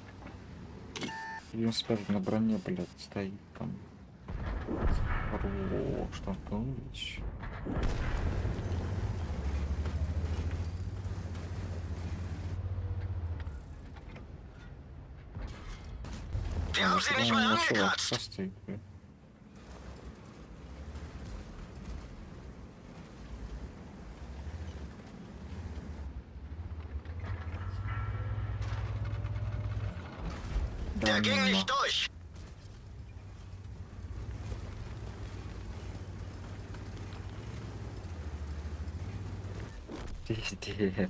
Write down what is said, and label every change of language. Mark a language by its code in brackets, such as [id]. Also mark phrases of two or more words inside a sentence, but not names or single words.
[ru] 95 на броне, блядь, стоит там. Хорош, там Павлович. [de] Wir haben sie nicht mal angekratzt! [ru] Стоит, блядь. [de] Der ging [ru] ну, [de] nicht durch! [ru] Пиздец.